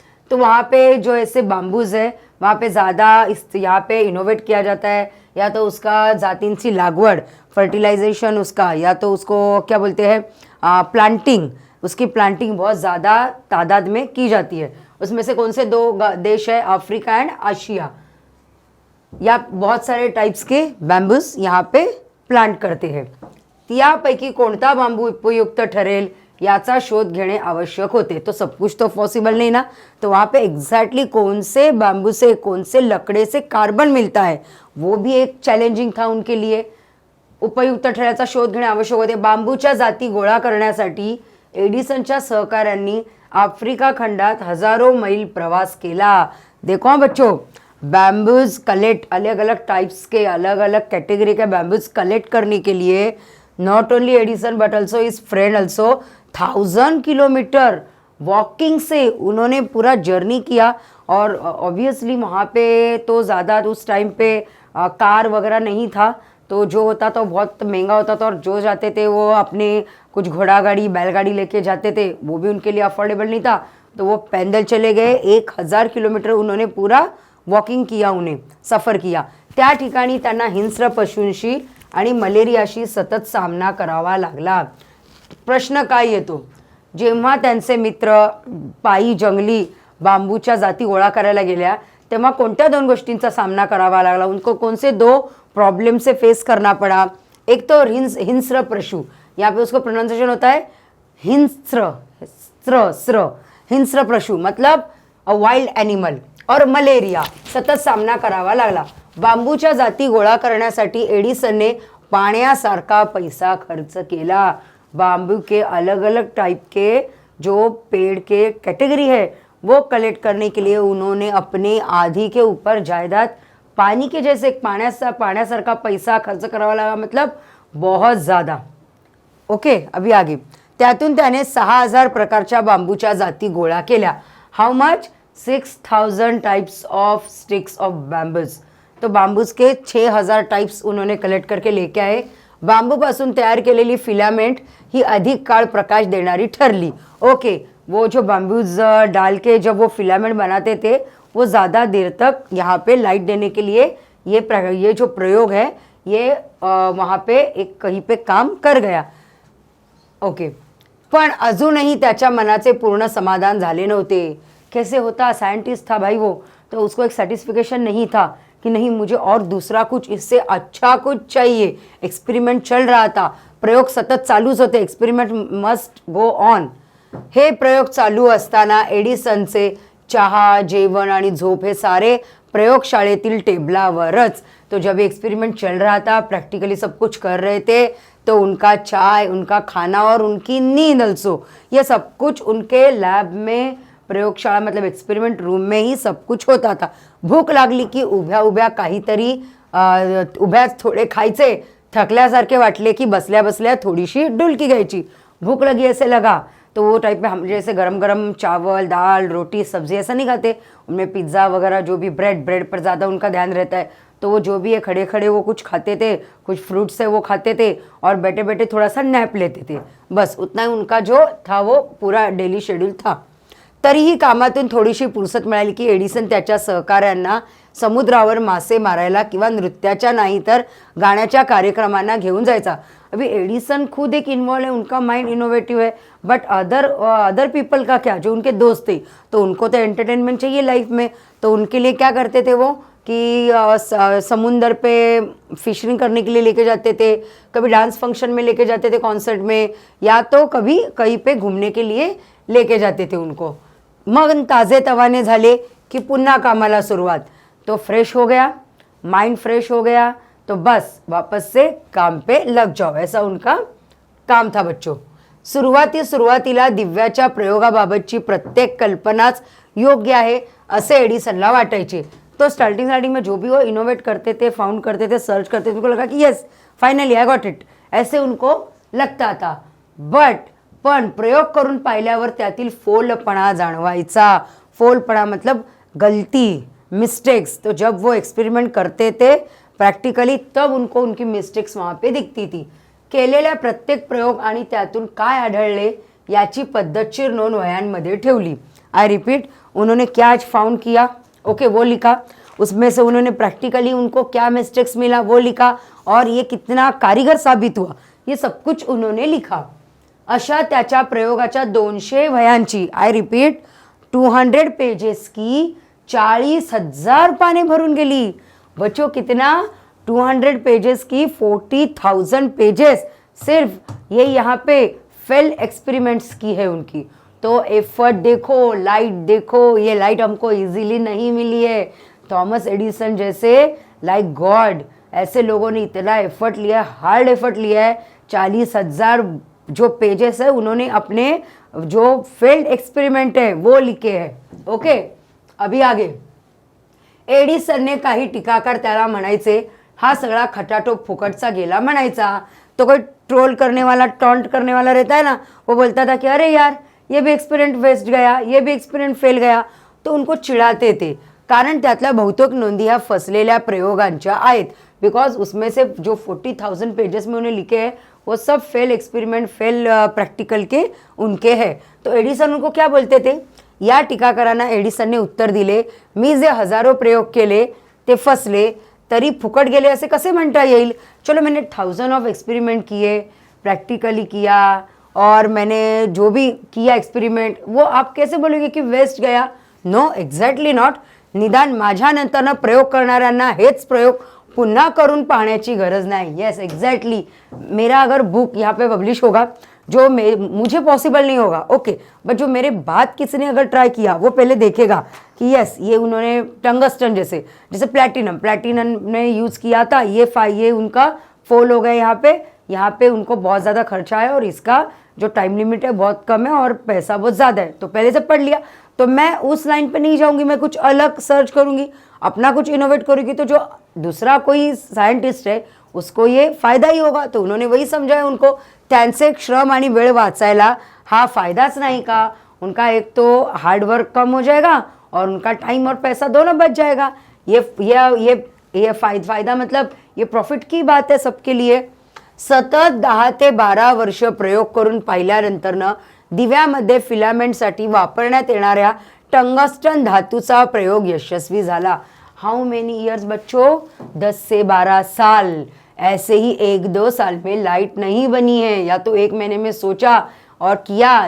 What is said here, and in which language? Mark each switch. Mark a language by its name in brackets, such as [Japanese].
[Hindi] तो वहाँ पे जो ऐसे बाम्बूज है वहाँ पे ज़्यादा यहाँ पे इनोवेट किया जाता है, या तो उसका [Marathi] जातींची लागवड, [Hindi] फर्टिलाइजेशन उसका, या तो उसको क्या बोलते हैं प्लांटिंग, उसकी प्लांटिंग बहुत ज़्यादा तादाद में की जाती है। उसमें से कौन से दो देश है? Africa and Asia. या बहुत सारे टाइप्स के बॅम्बूज यहाँ पे प्लांट करते हैं। [Marathi] यापैकी कोणता बांबू उपयुक्त ठरेल याचा शोध घेणे आवश्यक होते। [Hindi] तो सब कुछ तो पॉसिबल नहीं ना, तो वहाँ पे एग्जैक्टली कौन से बांबू से, कौन से लकड़े से कार्बन मिलता है, वो भी एक चॅलेंजिंग था उनके लिए। [Marathi] उपयुक्त ठरण्याचा शोध घेणे आवश्यक होते। बांबूच्या जाती गोळा करण्यासाठी एडिसनच्या सहकाऱ्यांनी आफ्रिका खंडात हजारों मैल प्रवास केला। [Hindi] देखो हाँ बच्चों, बैम्बूज कलेक्ट, अलग अलग टाइप्स के, अलग अलग कैटेगरी के बैम्बूज कलेक्ट करने के लिए [English] not only Edison but also his friend also [Hindi] 1000 kilometre walking से उन्होंने पूरा जर्नी किया। और ऑब्वियसली वहाँ पे तो ज़्यादा उस टाइम पे कार वगैरह नहीं था, तो जो होता था बहुत महंगा होता था, और जो जाते थे वो अपने कुछ घोड़ा गाड़ी, बैलगाड़ी लेके जाते थे, वो भी उनके लिए अफोर्डेबल नहीं था, तो वो पैदल चले गए। 1000 किलोमीटर उन्होंने पूरा वॉकिंग किया, उन्हें सफ़र किया। [Marathi] त्या ठिकाणी त्यांना हिंस्र पशूंशी आणि मलेरियाशी सतत सामना करावा लागला। प्रश्न काय येतो? जेव्हा त्यांचे मित्र पायी जंगली बांबूच्या जाती गोळा करायला गेल्या, तेव्हा कोणत्या दोन गोष्टींचा सामना करावा लागला? [Hindi] उनको कौन से दो प्रॉब्लम से फेस करना पड़ा? एक तो हिंस्र पशु, यहाँ पे उसको प्रोनाउंसिएशन होता है हिंस्र, हिंस्र पशु मतलब [English] a wild animal, [Hindi] और मलेरिया, [Marathi] सतत सामना करावा लागला। बांबूच्या जाती गोळा करण्यासाठी एडिसनने पाण्यासारखा पैसा खर्च केला। [Hindi] बांबू के अलग अलग टाइप के जो पेड़ के कैटेगरी है वो कलेक्ट करने के लिए उन्होंने अपने आधी के ऊपर जायदाद, पानी के जैसे [Marathi] पाण्यासारखा पैसा खर्च करावा लगा, [Hindi] मतलब बहुत ज़्यादा। ओके, अभी आगे। [Marathi] त्यातून त्याने 6000 प्रकारच्या बांबूच्या जाती गोळा केल्या। [English] How much? 6000 types of sticks of bamboos. [Hindi] तो बांबूज के 6000 टाइप्स उन्होंने कलेक्ट करके लेके आए। [Marathi] बांबूपासून तयार केलेली फिलामेंट ही अधिक काळ प्रकाश देणारी ठरली। [Hindi] ओके, वो जो बांबूज डाल के जब वो फिलामेंट बनाते थे, वो ज़्यादा देर तक यहाँ पे लाइट देने के लिए ये जो प्रयोग है ये वहाँ पे एक कहीं पे काम कर गया। [Marathi] ओके, पण अजूनही त्याच्या मनाचे पूर्ण समाधान झाले नव्हते। [Hindi] कैसे होता? साइंटिस्ट था भाई वो, तो उसको एक सर्टिफिकेशन नहीं था कि नहीं मुझे और दूसरा कुछ इससे अच्छा कुछ चाहिए। एक्सपेरिमेंट चल रहा था, [Marathi] प्रयोग सतत चालूच होते, [English] Experiment must go on. [Marathi] हे प्रयोग चालू असताना एडिसनचे चहा, जेवण आणि झोप हे सारे प्रयोगशाळेतील टेबलावरच। [Hindi] तो जब एक्सपेरिमेंट चल रहा था, प्रैक्टिकली सब कुछ कर रहे थे, तो उनका चाय, उनका खाना और उनकी नींद अल्सो, ये सब कुछ उनके लैब में, प्रयोगशाळा मतलब एक्सपेरिमेंट रूम में ही सब कुछ होता था। [Marathi] भूक लागली की उभ्या उभ्या काहीतरी उभ्याच थोडे खायचे, थकल्यासारखे वाटले की बसल्या बसल्या थोडीशी डुलकी घ्यायची। [Hindi] भूख लगी ऐसे लगा तो वो टाइप में हम जैसे गरम गरम चावल, दाल, रोटी, सब्जी ऐसा नहीं खाते, उनमें पिज़्ज़ा वगैरह जो भी ब्रेड पर ज़्यादा उनका ध्यान रहता है, तो वो जो भी है खड़े खड़े वो कुछ खाते थे, कुछ फ्रूट्स है वो खाते थे, और बैठे बैठे थोड़ा सा नैप लेते थे। बस उतना ही उनका जो था वो पूरा डेली शेड्यूल था। [Marathi] तरीही कामातून थोडीशी फुरसत मिळाली की एडिसन त्याच्या सहकाऱ्यांना समुद्रावर मासे मारायला किंवा नृत्याच्या नाही तर गाण्याच्या कार्यक्रमांना घेऊन जायचा। [Hindi] अभी एडिसन खुद एक इन्वॉल्व है, उनका माइंड इनोवेटिव है, बट अदर पीपल का क्या, जो उनके दोस्त थे, तो उनको तो एंटरटेनमेंट चाहिए लाइफ में, तो उनके लिए क्या करते थे वो कि समुंदर पे फिशिंग करने के लिए लेके जाते थे, कभी डांस फंक्शन में लेके जाते थे, कॉन्सर्ट में, या तो कभी कहीं पे घूमने के लिए लेके जाते थे उनको। [Marathi] मग ताजे तवाने झाले की पुन्हा कामाला सुरुवात। [Hindi] तो फ्रेश हो गया, माइंड फ्रेश हो गया, तो बस वापस से काम पे लग जाओ, ऐसा उनका काम था बच्चों। [Marathi] सुरुवातीला दिव्याच्या प्रयोगाबाबतची प्रत्येक कल्पनाच योग्य आहे असे एडिसनला वाटायचे। [Hindi] तो स्टार्टिंग में जो भी वो इनोवेट करते थे, फाउंड करते थे, सर्च करते थे, उनको लगा कि [English] yes finally I got it, [Hindi] ऐसे उनको लगता था। [Marathi] पण प्रयोग करून पाहिल्यावर त्यातील फोलपणा जाणवायचा। [Hindi] फोलपणा मतलब गलती, मिस्टेक्स। तो जब वो एक्सपेरिमेंट करते थे प्रैक्टिकली, तब उनको उनकी मिस्टेक्स वहाँ पे दिखती थी। [Marathi] केलेल्या प्रत्येक प्रयोग आणि त्यातून काय आढळले याची पद्धतशीर नोंद वह्यांमध्ये ठेवली। [Hindi] आई रिपीट, उन्होंने क्या आज फाउंड किया, ओके वो लिखा, उसमें से उन्होंने प्रैक्टिकली उनको क्या मिस्टेक्स मिला वो लिखा, और ये कितना कारीगर साबित हुआ ये सब कुछ उन्होंने लिखा। [Marathi] अशा त्याच्या प्रयोगाच्या 200 वह्यांची, [Hindi] आय रिपीट 200 पेजेस की [Marathi] 40,000 पाने भरून गेली. [Hindi] बच्चों कितना, 200 पेजेस की 40,000 पेजेस सिर्फ ये यहाँ पे फेल एक्सपेरिमेंट्स की है उनकी. तो एफर्ट देखो, लाइट देखो, ये लाइट हमको इजीली नहीं मिली है. थॉमस एडिसन जैसे लाइक गॉड, ऐसे लोगों ने इतना एफर्ट लिया, हार्ड एफर्ट लिया है. 40,000 जो पेजेस है उन्होंने अपने जो फेल्ड एक्सपेरिमेंट है वो लिखे हैं. ओके, अभी आगे. [Marathi] एडिसनने काही टीकाकार त्याला म्हणायचे हा सगळा खटाटोप फुकटचा गेला म्हणायचा. [Hindi] तो कोई ट्रोल करने वाला, टॉन्ट करने वाला रहता है ना, वो बोलता था कि अरे यार ये भी एक्सपेरिमेंट वेस्ट गया, ये भी एक्सपेरिमेंट फेल गया. तो उनको चिढ़ाते थे, [Marathi] कारण त्यातल्या बहुतेक नोंदी ह्या फसलेल्या प्रयोगांच्या आहेत. [Hindi] बिकॉज उसमें से जो 40,000 पेजेस में उन्हें लिखे हैं वो सब फेल एक्सपेरिमेंट, फेल प्रैक्टिकल के उनके हैं. तो एडिसन उनको क्या बोलते थे. [Marathi] या टीकाकारांना एडिसनने उत्तर दिले, मी जे हजारो प्रयोग केले ते फसले तरी फुकट गेले असे कसे म्हणता येईल. [Hindi] चलो मैंने 1000 ऑफ एक्सपेरिमेंट किए, प्रैक्टिकली किया, और मैंने जो भी किया एक्सपेरिमेंट वो आप कैसे बोलोगे कि वेस्ट गया. [English] No, exactly not. [Marathi] निदान माझ्यानंतर प्रयोग करणाऱ्यांना हेच प्रयोग पुन्हा करून पाहण्याची गरज नाही. [English] Yes exactly. [Hindi] मेरा अगर बुक यहाँ पे पब्लिश होगा जो मुझे पॉसिबल नहीं होगा, ओके, बट जो मेरे बाद किसी ने अगर ट्राई किया वो पहले देखेगा कि यस ये उन्होंने टंगस्टन जैसे प्लैटिनम ने यूज़ किया था, ये उनका फोल हो गया यहाँ पे उनको बहुत ज़्यादा खर्चा है और इसका जो टाइम लिमिट है बहुत कम है और पैसा बहुत ज़्यादा है. तो पहले से पढ़ लिया, तो मैं उस लाइन पे नहीं जाऊंगी, मैं कुछ अलग सर्च करूंगी, अपना कुछ इनोवेट करूंगी. तो जो दूसरा कोई साइंटिस्ट है उसको ये फायदा ही होगा. तो उन्होंने वही समझाया उनको. त्यांचे श्रम आणि वेळ वाचायला हा फायदाच नाही का. उनका एक तो हार्डवर्क कम हो जाएगा और उनका टाइम और पैसा दोनों बच जाएगा. ये फायदा मतलब ये प्रॉफिट की बात है सबके लिए. [Marathi] सतत 10 ते 12 वर्ष प्रयोग करून पाहिल्यानंतरनं दिव्यामध्ये फिलामेंटसाठी वापरण्यात येणाऱ्या टंगस्टन धातूचा प्रयोग यशस्वी झाला. [Hindi] हाउ मेनी ईयर्स बच्चों, 10 से 12 साल. ऐसे ही 1-2 साल में लाइट नहीं बनी है, या तो 1 महीने में सोचा और किया.